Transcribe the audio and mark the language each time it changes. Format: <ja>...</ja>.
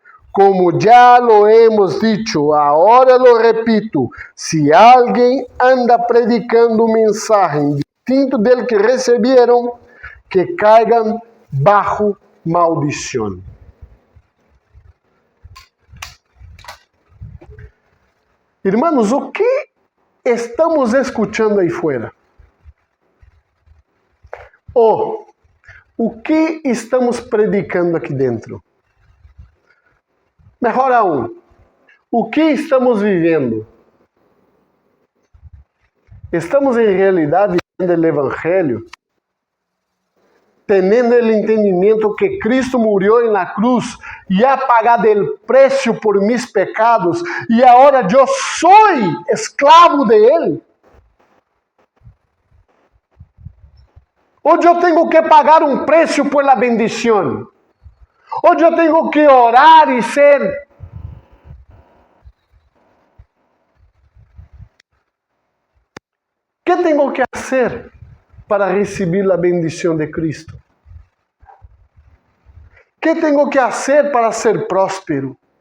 <es>Como ya lo hemos dicho, ahora lo repito, si alguien anda predicando un mensaje distinto del que recibieron, que caigan bajo maldición.</es> <pt>Irmãos, o que estamos escutando aí fora? Ou o que estamos predicando aqui dentro? Melhor aún, o que estamos vivendo? Estamos em realidade vivendo o Evangelho, tendo o entendimento que Cristo murió en la cruz e ha pagado el precio por mis pecados e agora eu sou esclavo de Ele? Ou eu tenho que pagar um preço por la bendição?</pt> <es>Ou eu tenho que orar e ser ¿Qué tengo que hacer para recibir la bendición de Cristo? ¿Qué tengo que hacer para ser próspero?</es>